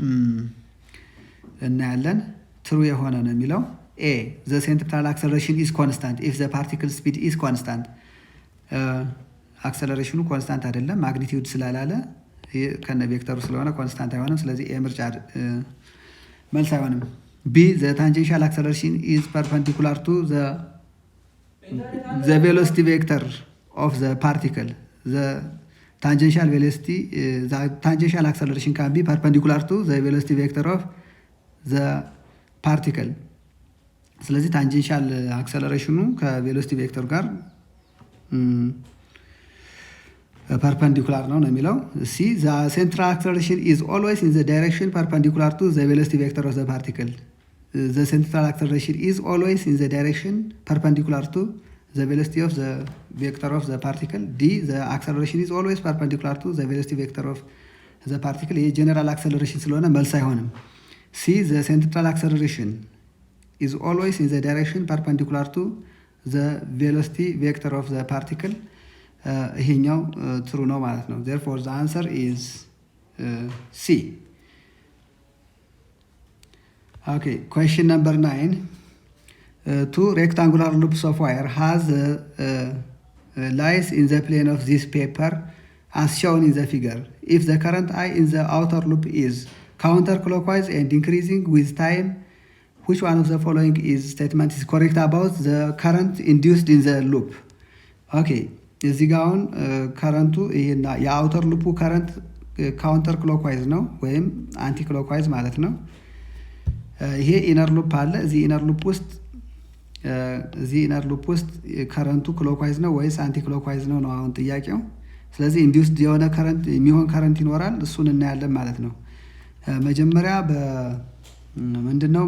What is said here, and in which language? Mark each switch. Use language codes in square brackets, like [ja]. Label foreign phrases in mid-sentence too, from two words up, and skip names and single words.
[am] እናያለን። ትሩ የሆነ ነው የሚለው [en] A the centripetal acceleration is constant if the particle speed is constant። [am] አክሰለሬሽኑ ኮንስታንት አይደለም ማግኒቲዩድ ስላላለ ከነ ቬክተሩ ስለሆነ ኮንስታንት አይሆንም። ስለዚህ ኤ ምርጫ መልስ አይሆንም። [en] B the tangential acceleration is perpendicular to the velocity vector of the particle። tangential velocity, the tangential acceleration can be perpendicular to the velocity vector of the particle. [am] ስለዚህ ታንጀንሻል አክሰለሬሽኑ ከቬሎሲቲ ቬክተር ጋር ፐርፐንዲኩላር ነው የሚለው። [en] C the central acceleration is always in the direction perpendicular to the velocity vector of the particle the central acceleration is always in the direction perpendicular to the velocity of the vector of the particle D the acceleration is always perpendicular to the velocity vector of the particle። [am] ይህ ጀነራል አክሰለሬሽን ስለሆነ መልስ አይሆንም። [en] C the central acceleration is always in the direction perpendicular to the velocity vector of the particle. [am] ይሄኛው true ነው ማለት ነው። [en] Therefore the answer is C. Okay, question number 9. Two rectangular loops of wire has lies in the plane of this paper as shown in the figure. If the current I in the outer loop is counterclockwise and increasing with time, which one of the following is statement is correct about the current induced in the loop? [am] Okay, እዚህ ጋር አሁን ከረንቱ ይሄና የአውተር ሉፑ ከረንት [en] counter clockwise [am] ነው ወይም [en] anti clockwise [am] ማለት ነው። ይሄ [en] inner loop [am] አለ። እዚህ [en] inner loop [am] ውስጥ ከረንቱ ክሎክዋይዝ ነው ወይስ [en] anti clockwise [am] ነው ነው አሁን ጥያቄው። ስለዚህ ኢንዲዩስድ የሆነ ከረንት የሚሆን ከረንት ይኖራል፣ እሱን እናያለን ማለት ነው። መጀመሪያ ምንድነው